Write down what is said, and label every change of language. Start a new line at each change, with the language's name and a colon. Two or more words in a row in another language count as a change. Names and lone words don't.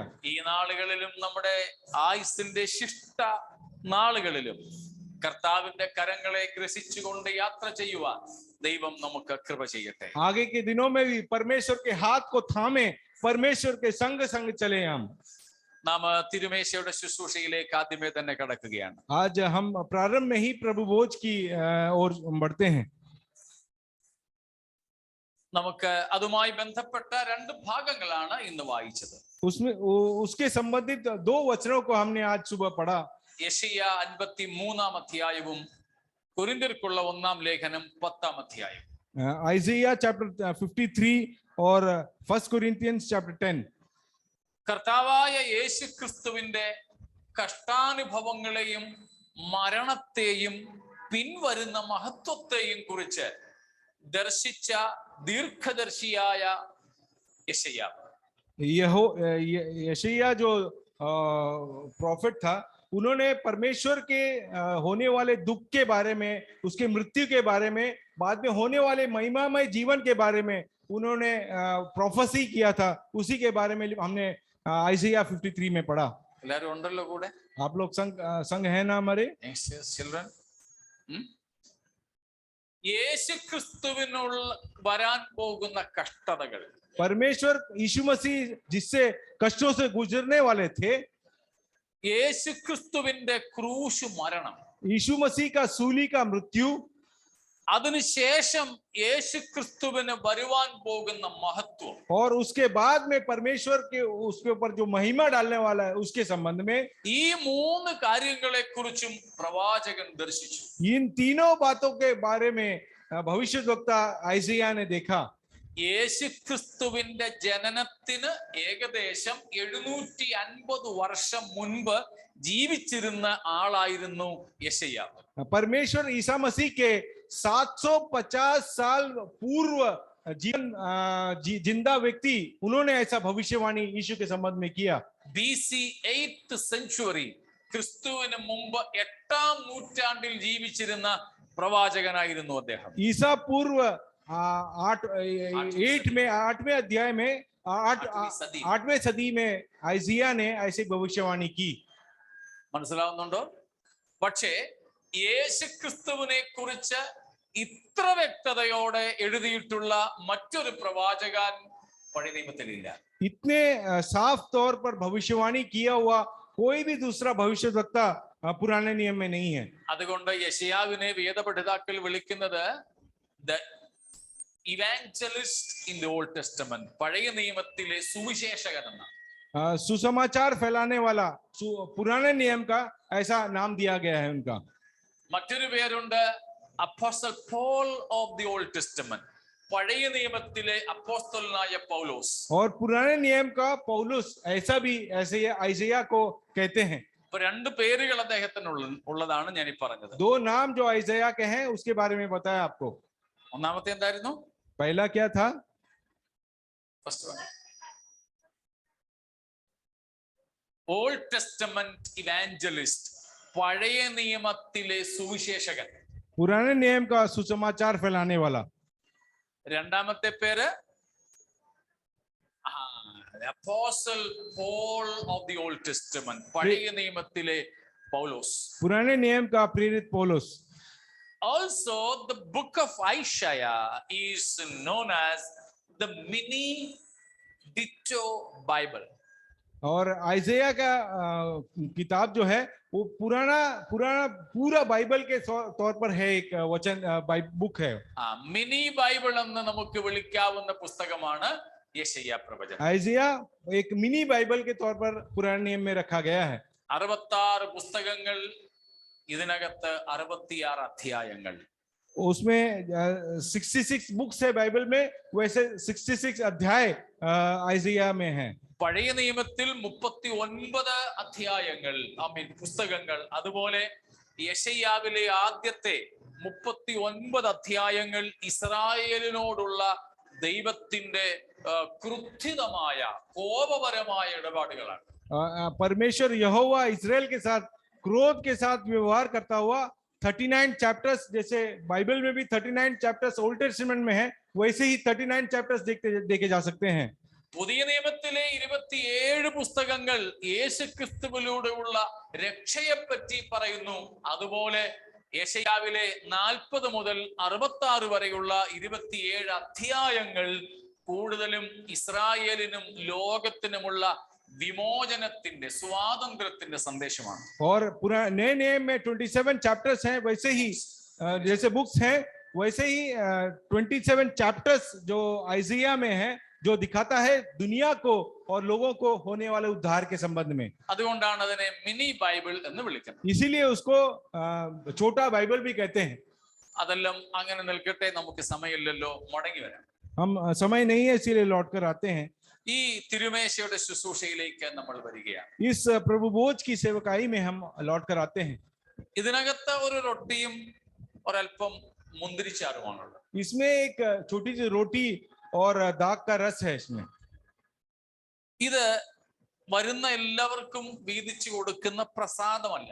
Malayalam: ഈ നാളുകളിലും നമ്മുടെ ആയുസ്സിന്റെ ശിഷ്ട നാളുകളിലും കർത്താവിന്റെ കരങ്ങളെ ഗ്രസിച്ചുകൊണ്ട് യാത്ര ചെയ്യുവാൻ ദൈവം നമുക്ക് കൃപ ചെയ്യട്ടെ.
Hindi: आगे के दिनों में भी परमेश्वर के हाथ को थामे परमेश्वर के संग संग चले हम।
Malayalam: നാം തിരുമേശയുടെ ശുശ്രൂഷയിലേക്ക് ആദ്യമേ തന്നെ കടക്കുകയാണ്.
Hindi: आज हम प्रारंभ में ही प्रभु भोज की ओर बढ़ते हैं.
Malayalam: നമുക്ക് അതുമായി ബന്ധപ്പെട്ട രണ്ട് ഭാഗങ്ങളാണ് ഇന്ന് വായിച്ചത്.
Hindi: उसमें उसके संबंधित दो वचनों को हमने आज सुबह पढ़ा.
Malayalam: യെശയ്യ 53 അധ്യായവും കൊരിന്ത്യർക്കുള്ള 1 ലേഖനം 10 അധ്യായം.
English: Isaiah chapter 53 और 1 Corinthians chapter 10.
Malayalam: കർത്താവായ യേശുക്രിസ്തുവിന്റെ കഷ്ടാനുഭവങ്ങളെയും മരണത്തെയും പിൻവരുന്ന മഹത്വത്തെയും കുറിച്ച് ദർശിച്ച ദീർഘദർശിയായ യെശയ്യാ.
Hindi: यशायाह जो प्रॉफिट था, उन्होंने परमेश्वर के होने वाले दुख के बारे में, उसके मृत्यु के बारे में, बाद में होने वाले महिमामय जीवन के बारे में उन्होंने प्रोफेसी किया था. उसी के बारे में हमने आइज़ाया 53 में पढ़ा.
Malayalam: എല്ലാവരും ഉണ്ടല്ലോ കൂടെ?
Hindi: आप लोग संग है ना हमारे?
Malayalam: ചിൽഡ്രൻ. യേശുക്രിസ്തുവിനുള്ള വരാൻ പോകുന്ന കഷ്ടതകൾ,
Hindi: परमेश्वर यीशु मसीह जिससे कष्टों से गुजरने वाले थे,
Malayalam: യേശുക്രിസ്തുവിന്റെ ക്രൂശ് മരണം,
Hindi: यीशु मसीह का सूली का मृत्यु,
Malayalam: അതിനുശേഷം യേശുക്രിസ്തുവിന് വരുവാൻ പോകുന്ന മഹത്വം,
Hindi: और उसके बाद में परमेश्वर के उसके ऊपर जो महिमा डालने वाला है उसके संबंध में,
Malayalam: ഈ മൂന്ന് കാര്യങ്ങളെ കുറിച്ചും പ്രവാചകൻ ദർശിച്ചു.
Hindi: इन तीनों बातों के बारे में भविष्यद्वक्ता आइज़ाया ने देखा.
Malayalam: യേശുക്രിസ്തുവിന്റെ ജനനത്തിന് ഏകദേശം 750 വർഷം മുൻപ് ജീവിച്ചിരുന്ന ആളായിരുന്നു യെശയ്യാ.
Hindi: परमेश्वर ईसा मसीह के 750 साल पूर्व जीवन जिंदा व्यक्ति, उन्होंने ऐसा भविष्यवाणी यीशु के संबंध में किया.
English: BC 8th century,
Malayalam: ക്രിസ്തുവിന് മുമ്പ് 8ാം നൂറ്റാണ്ടിൽ ജീവിച്ചിരുന്ന പ്രവാചകനായിരുന്നു അദ്ദേഹം.
Hindi: ईसा पूर्व 8वें अध्याय में 8वें सदी में आइज़ाया ने ऐसी भविष्यवाणी की.
Malayalam: മനസ്സിലാവുന്നുണ്ടോ? പക്ഷേ യേശുക്രിസ്തുവിനെ കുറിച്ച് ഇത്ര വ്യക്തതയോടെ എഴുതിയിട്ടുള്ള മറ്റൊരു പ്രവാചകൻ പഴയ നിയമത്തിലില്ല.
Hindi: इतने साफ तौर पर भविष्यवाणी किया हुआ कोई भी दूसरा भविष्यवक्ता पुराने नियम में नहीं है.
Malayalam: അതുകൊണ്ട് യെശയ്യാവിനെ വേദപണ്ഡിതാക്കൾ വിളിക്കുന്നത്
English: the evangelist in the Old Testament,
Malayalam: പഴയ നിയമത്തിലെ സുവിശേഷകൻ എന്നാണ്.
Hindi: सुसमाचार फैलाने वाला पुराने नियम का ऐसा नाम दिया गया है उनका.
Malayalam: മറ്റൊരു പേരുണ്ട്
English: Apostle Paul of the Old Testament,
Malayalam: പഴയ നിയമത്തിലെ അപ്പോസ്തലനായ പൗലോസ്.
Hindi: और पुराने नियम का पौलुस, ऐसा भी ऐसे आइज़ाया को कहते हैं.
Malayalam: ഇപ്പൊ രണ്ട് പേരുകൾ അദ്ദേഹത്തിന് ഉള്ളതാണ് ഞാൻ ഈ പറഞ്ഞത്.
Hindi: दो नाम जो आइज़ाया के हैं उसके बारे में बताया आपको.
Malayalam: ഒന്നാമത്തെ എന്തായിരുന്നു?
Hindi: पहला क्या था?
English: first one, Old Testament evangelist,
Malayalam: പഴയ നിയമത്തിലെ സുവിശേഷകൻ.
Hindi: पुराने नियम का सुसमाचार फैलाने वाला.
Malayalam: രണ്ടാമത്തെ പേര്
English: Apostle Paul of the Old Testament,
Malayalam: പഴയ നിയമത്തിലെ പൗലോസ്.
Hindi: पुराने नियम का प्रेरित पौलुस.
English: Also the book of Isaiah is known as the mini ditto Bible.
Hindi: और आइज़ाया का किताब जो है वो पूरा बाइबल के तौर पर है, एक वचन बुक है.
English: mini Bible
Malayalam: എന്ന് നമുക്ക് വിളിക്കാവുന്ന പുസ്തകമാണ് യെശയ്യാ പ്രവചനം.
Hindi: आइज़ाया एक
English: mini Bible
Hindi: के तौर पर पुराने नियम में रखा गया है.
Malayalam: 66 പുസ്തകങ്ങൾ, ഇതിനകത്ത് 66 അധ്യായങ്ങൾ.
Hindi: उसमें 66 बुक्स है बाइबल में, वैसे 66 अध्याय आइज़ाया में है.
Malayalam: പഴയ നിയമത്തിൽ 39 അധ്യായങ്ങൾ, പുസ്തകങ്ങൾ. അതുപോലെ യെശയ്യാവിലെ ആദ്യത്തെ 39 അധ്യായങ്ങൾ ഇസ്രായേലിനോടുള്ള ദൈവത്തിന്റെ ക്രുദ്ധിതമായ കോപപരമായ ഇടപാടുകളാണ്.
Hindi: परमेश्वर यहोवा इस्राएल के साथ क्रोध के साथ व्यवहार करता हुआ 39 चैप्टर्स, जैसे बाइबल में भी 39 चैप्टर्स
English: Old Testament
Hindi: में है, वैसे ही 39 चैप्टर्स देखे जा सकते हैं.
Malayalam: പുതിയ നിയമത്തിലെ 27 പുസ്തകങ്ങൾ യേശുക്രിസ്തുവിലൂടെയുള്ള രക്ഷയെപ്പറ്റി പറയുന്നു. അതുപോലെ യെശയ്യാവിലെ 40 മുതൽ 66 വരെയുള്ള 27 അധ്യായങ്ങൾ കൂടുതലും ഇസ്രായേലിനും ലോകത്തിനുമുള്ള വിമോചനത്തിന്റെ സ്വാതന്ത്ര്യത്തിന്റെ സന്ദേശമാണ്.
Hindi: और पूरा नए नए में 27 चैप्टर्स हैं, वैसे ही जैसे बुक्स हैं वैसे ही 27 चैप्टर्स जो आइजिया में है, जो दिखाता है दुनिया को और लोगों को होने वाले उद्धार के संबंध में.
Malayalam: അതുകൊണ്ടാണ് അതിനെ
English: mini Bible
Malayalam: എന്ന് വിളിക്കുന്നത്.
Hindi: इसीलिए उसको छोटा बाइबल भी कहते हैं.
Malayalam: അതെല്ലാം അങ്ങനെ നിൽക്കട്ടെ, നമുക്ക് സമയമില്ലല്ലോ, മടങ്ങി വരാം.
Hindi: हम समय नहीं है इसीलिए लौट कर आते हैं.
Malayalam: ഈ തിരുമേശയുടെ ശുശ്രൂഷയിലേക്ക് നമ്മൾ വരികയാണ്.
Hindi: इस प्रभु भोज की सेवकाई में हम लौट कर आते हैं.
Malayalam: ഇതിനകത്ത് ഒരു റൊട്ടിയും ഒരല്പം മുന്തിരിച്ചാറുമാണുള്ളത്.
Hindi: इसमें एक छोटी सी रोटी और दाग का रस है इसमें.
Malayalam: ഇത് വരുന്ന എല്ലാവർക്കും വീതിച്ചു കൊടുക്കുന്ന പ്രസാദമല്ല.